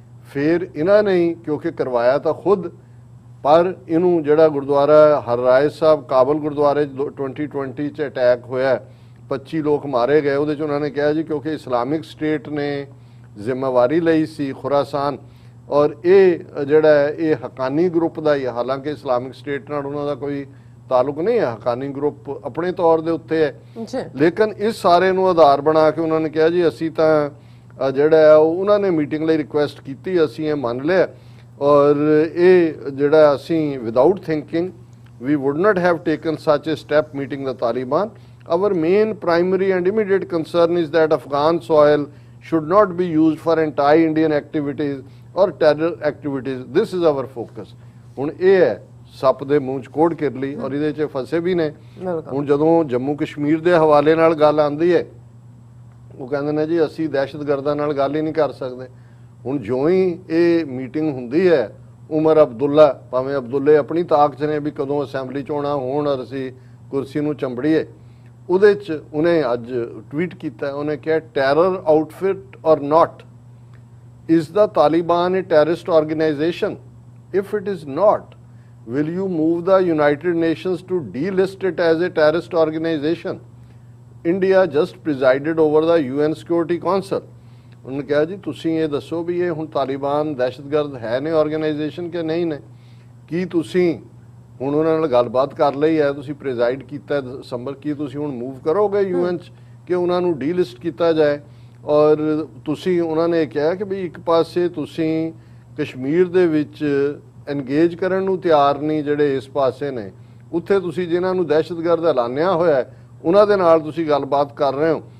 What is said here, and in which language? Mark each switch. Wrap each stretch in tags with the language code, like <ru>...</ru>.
<pa>ਫਿਰ ਇਹਨਾਂ ਨੇ ਹੀ ਕਿਉਂਕਿ ਕਰਵਾਇਆ ਤਾਂ ਖੁਦ, ਪਰ ਇਹਨੂੰ ਜਿਹੜਾ ਗੁਰਦੁਆਰਾ ਹਰਰਾਏ ਸਾਹਿਬ ਕਾਬਲ ਗੁਰਦੁਆਰੇ 2020 'ਚ ਅਟੈਕ ਹੋਇਆ, 25 ਲੋਕ ਮਾਰੇ ਗਏ, ਉਹਦੇ 'ਚ ਉਹਨਾਂ ਨੇ ਕਿਹਾ ਜੀ ਕਿਉਂਕਿ ਇਸਲਾਮਿਕ ਸਟੇਟ ਨੇ ਜ਼ਿੰਮੇਵਾਰੀ ਲਈ ਸੀ ਖੁਰਾਸਾਨ, ਔਰ ਇਹ ਜਿਹੜਾ ਹੈ ਇਹ ਹਕਾਨੀ ਗਰੁੱਪ ਦਾ ਹੀ ਹੈ, ਹਾਲਾਂਕਿ ਇਸਲਾਮਿਕ ਸਟੇਟ ਨਾਲ ਉਹਨਾਂ ਦਾ ਕੋਈ ਤਾਲੁਕ ਨਹੀਂ ਹੈ, ਹਕਾਨੀ ਗਰੁੱਪ ਆਪਣੇ ਤੌਰ ਦੇ ਉੱਤੇ ਹੈ। ਲੇਕਿਨ ਇਸ ਸਾਰੇ ਨੂੰ ਆਧਾਰ ਬਣਾ ਕੇ ਉਹਨਾਂ ਨੇ ਕਿਹਾ ਜੀ ਅਸੀਂ ਤਾਂ ਜਿਹੜਾ ਹੈ ਉਹਨਾਂ ਨੇ ਮੀਟਿੰਗ ਲਈ ਰਿਕੁਐਸਟ ਕੀਤੀ, ਅਸੀਂ ਇਹ ਮੰਨ ਲਿਆ, ਔਰ ਇਹ ਜਿਹੜਾ ਅਸੀਂ</pa> <en>Without thinking we would not have taken such a step meeting the Taliban. Our main primary and immediate concern is that Afghan soil should not be used for anti-Indian activities or terror activities. This is our focus.</en> <pa>ਹੁਣ ਇਹ ਹੈ ਸੱਪ ਦੇ ਮੂੰਹ 'ਚ ਕੋੜ ਕਿਰਲੀ, ਔਰ ਇਹਦੇ 'ਚ ਫਸੇ ਵੀ ਨੇ। ਹੁਣ ਜਦੋਂ ਜੰਮੂ ਕਸ਼ਮੀਰ ਦੇ ਹਵਾਲੇ ਨਾਲ ਗੱਲ ਆਉਂਦੀ ਹੈ, ਉਹ ਕਹਿੰਦੇ ਨੇ ਜੀ ਅਸੀਂ ਦਹਿਸ਼ਤਗਰਦਾਂ ਨਾਲ ਗੱਲ ਹੀ ਨਹੀਂ ਕਰ ਸਕਦੇ। ਹੁਣ ਜਿਉਂ ਹੀ ਇਹ ਮੀਟਿੰਗ ਹੁੰਦੀ ਹੈ, ਉਮਰ ਅਬਦੁੱਲਾ, ਭਾਵੇਂ ਅਬਦੁੱਲੇ ਆਪਣੀ ਤਾਕਤ ਨੇ ਵੀ ਕਦੋਂ ਅਸੈਂਬਲੀ ਚੋਣਾਂ ਹੋਣ ਔਰ ਅਸੀਂ ਕੁਰਸੀ ਨੂੰ ਚੰਬੜੀਏ, ਉਹਦੇ 'ਚ ਉਹਨੇ ਅੱਜ ਟਵੀਟ ਕੀਤਾ, ਉਹਨੇ ਕਿਹਾ</pa> <en>Terror outfit or not, is the Taliban a terrorist organization? If it is not, will you move the United Nations to delist it as a terrorist organization? India just presided over the UN Security Council.</en> <pa>ਉਹਨੇ ਕਿਹਾ ਜੀ ਤੁਸੀਂ ਇਹ ਦੱਸੋ ਵੀ ਇਹ ਹੁਣ ਤਾਲਿਬਾਨ ਦਹਿਸ਼ਤਗਰਦ ਹੈ ਨੇ ਆਰਗੇਨਾਈਜੇਸ਼ਨ ਕਿ ਨਹੀਂ ਨੇ? ਕੀ ਤੁਸੀਂ ਹੁਣ ਉਹਨਾਂ ਨਾਲ ਗੱਲਬਾਤ ਕਰ ਲਈ ਹੈ, ਤੁਸੀਂ ਪ੍ਰੀਜ਼ਾਈਡ ਕੀਤਾ ਦਸੰਬਰ, ਕੀ ਤੁਸੀਂ ਹੁਣ ਮੂਵ ਕਰੋਗੇ UN 'ਚ ਕਿ ਉਹਨਾਂ ਨੂੰ ਡੀਲਿਸਟ ਕੀਤਾ ਜਾਏ? ਔਰ ਤੁਸੀਂ ਉਹਨਾਂ ਨੇ ਕਿਹਾ ਕਿ ਵੀ ਇੱਕ ਪਾਸੇ ਤੁਸੀਂ ਕਸ਼ਮੀਰ ਦੇ ਵਿੱਚ ਐਨਗੇਜ ਕਰਨ ਨੂੰ ਤਿਆਰ ਨਹੀਂ, ਜਿਹੜੇ ਇਸ ਪਾਸੇ ਨੇ ਉੱਥੇ ਤੁਸੀਂ ਜਿਨ੍ਹਾਂ ਨੂੰ ਦਹਿਸ਼ਤਗਰਦ ਐਲਾਨਿਆ ਹੋਇਆ ਉਹਨਾਂ ਦੇ ਨਾਲ ਤੁਸੀਂ ਗੱਲਬਾਤ ਕਰ ਰਹੇ ਹੋ।</pa>